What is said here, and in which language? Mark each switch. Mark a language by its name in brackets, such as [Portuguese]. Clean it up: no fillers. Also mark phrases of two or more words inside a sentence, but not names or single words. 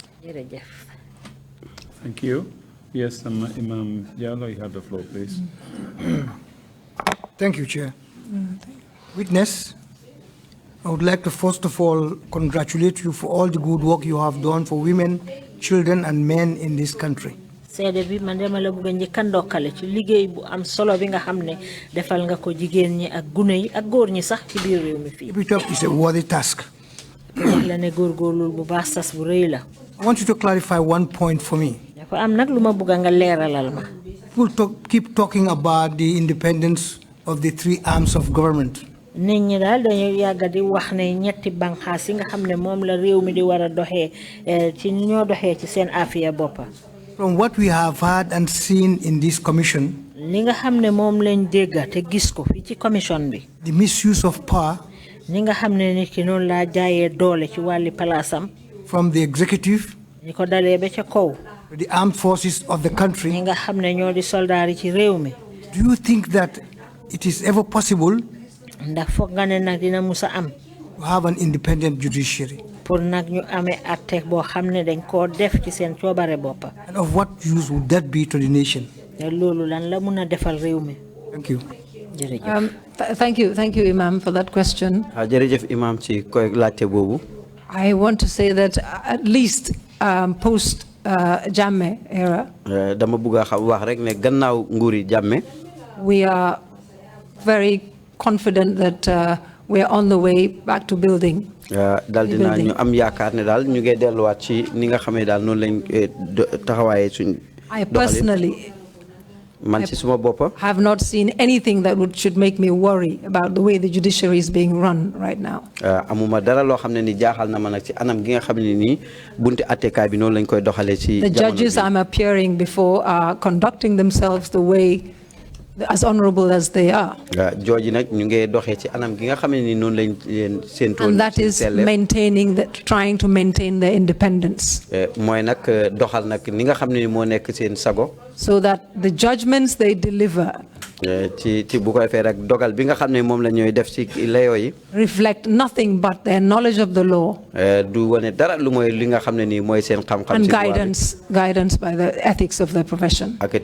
[English] Thank you. Yes, Imam Diallo, you have the floor, please. Thank you, Chair. Witness, I would like to first of all congratulate you for all the good work you have done for women, children, and men in this country. [Wolof] Seede bi man dama la bëgg njëkk ndokkale ci liggéey bu am solo bi nga xam ne defal nga ko jigéen ñi ak gune yi ak góor ñi sax ci biir réew mi fii. [English] It's a worthy task. [Wolof] wax la ne góorgóorlu bu baax sas bu rëy la. [English] I want you to clarify one point for me. [Wolof] dafa am nag lu ma bëgg nga leeralal ma. [English] People keep talking about the independence of the three arms of government. [Wolof] nit ñi daal dañu yàgg di wax ne ñetti banxaas yi nga xam ne moom la réew mi di war a doxee ci ñoo doxee ci seen afiya boppa. [English] From what we have heard and seen in this commission, [Wolof] li nga xam ne moom lañ dégg te gis ko fii ci commission bi. [English] the misuse of power. [Wolof] ñi nga xam ne nit ki noonu laa jaayee doole ci wàlli palaasam. [English] From the executive. [Wolof] ñi ko dalee ba ca kaw. [English] To the armed forces of the country. [Wolof] ñi nga xam ne ñoo di soldaar yi ci réew mi. [English] Do you think that it is ever possible? [Wolof] ndax foog nga ne nag dina musa am. [English] To have an independent judiciary. [Wolof] pour nag ñu amee atte boo xam ne dañ koo def ci seen coobare boppa. [English] And of what use would that be to the nation? [Wolof] te loolu lan la mun a defal réew mi. [English] Thank you. [Wolof] jërëjëf. [English] Thank you, Imam, for that question. [Wolof] jërëjëf Imam ci koy laajte boobu. [English] I want to say that at least post Jammeh era. [Wolof] dama bëgg a wax rek ne gannaaw nguuri Jammeh. [English] We are very confident that we are on the way back to building. [Wolof] Dal dina ñu am yaakaar ne daal ñu ngi delluwaat ci ni nga xamee daal noonu lañ taxawaaye suñ. [English] I personally [Wolof] man ci suma bopp [English] have not seen anything that should make me worry about the way the judiciary is being run right now. [Wolof] amuma dara loo xam ne ni jaaxal na ma nag ci anam gi nga xam ne nii bunti attekaay bi noonu lañ koy doxalee ci. [English] The judges I'm appearing before are conducting themselves the way as honorable as they are. And that is trying to maintain their independence. So that the judgments they deliver reflect nothing but their knowledge of the law and guidance by the ethics of their profession.